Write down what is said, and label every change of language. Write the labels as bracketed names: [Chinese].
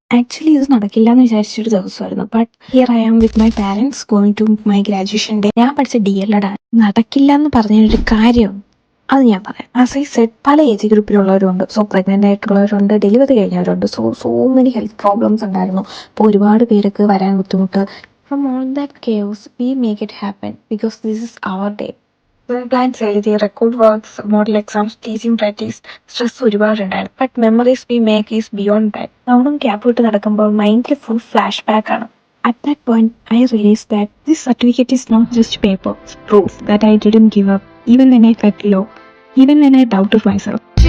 [Malayalam] Actually ഇത് നടക്കില്ല എന്ന് വിചാരിച്ചൊരു ദിവസമായിരുന്നു. [English] But here I am with my parents going to my graduation day. [Malayalam] ഞാൻ പഠിച്ച DLED ആണ്. നടക്കില്ല എന്ന് പറഞ്ഞൊരു കാര്യം അത് ഞാൻ പറയാം. [English] as I said, [Malayalam] പല age ഗ്രൂപ്പിലുള്ളവരുണ്ട്. So pregnant ആയിട്ടുള്ളവരുണ്ട്, delivery കഴിഞ്ഞവരുണ്ട്. [English] so many health problems [Malayalam] ഉണ്ടായിരുന്നു. അപ്പോൾ ഒരുപാട് പേർക്ക് വരാൻ ബുദ്ധിമുട്ട്. [English] From all that chaos, we make it happen because this is our day. [Malayalam] Plans എഴുതി, record works, model exams, teaching practice, stress ഒരുപാടുണ്ടായിരുന്നു. [English] But memories we make is beyond that. [Malayalam] നമ്മളും cap വിട്ട് നടക്കുമ്പോൾ മൈൻഡിൽ ഫുൾ ഫ്ലാഷ് ബാക്ക് ആണ്. [English] At that point, I realized that this certificate is not just paper, it's proof that I didn't give up, even when I felt low, even when I doubted myself.